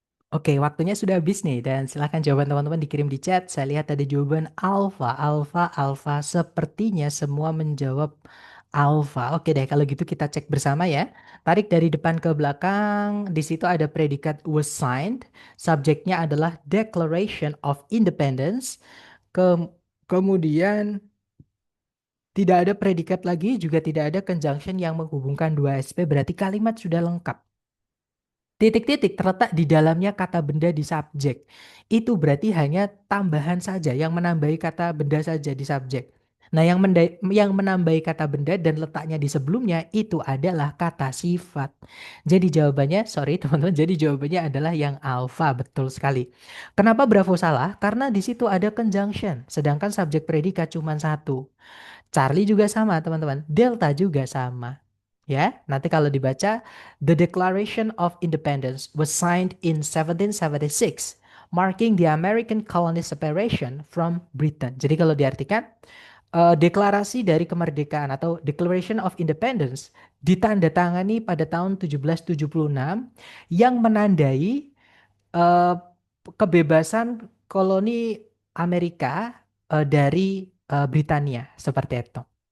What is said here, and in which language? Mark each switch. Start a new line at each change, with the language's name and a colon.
Indonesian: Oke, waktunya sudah habis nih dan silahkan jawaban teman-teman dikirim di chat. Saya lihat ada jawaban alfa, alfa, alfa. Sepertinya semua menjawab alfa. Oke deh, kalau gitu kita cek bersama ya. Tarik dari depan ke belakang. Di situ ada predikat
English: was signed.
Indonesian: Subjeknya adalah Declaration of Independence. Kemudian tidak ada predikat lagi, juga tidak ada conjunction yang menghubungkan dua SP. Berarti kalimat sudah lengkap. Titik-titik terletak di dalamnya kata benda di subjek. Itu berarti hanya tambahan saja, yang menambahi kata benda saja di subjek. Nah, yang menambahi kata benda dan letaknya di sebelumnya itu adalah kata sifat. Jadi jawabannya, sorry teman-teman, jadi jawabannya adalah yang alfa, betul sekali. Kenapa Bravo salah? Karena di situ ada conjunction, sedangkan subjek predikat cuma satu. Charlie juga sama, teman-teman. Delta juga sama. Ya, nanti kalau dibaca,
English: The Declaration of Independence was signed in 1776, marking the American colony separation from Britain.
Indonesian: Jadi kalau diartikan, deklarasi dari kemerdekaan atau Declaration of Independence ditandatangani pada tahun 1776 yang menandai eh, kebebasan koloni Amerika dari Britania, seperti itu.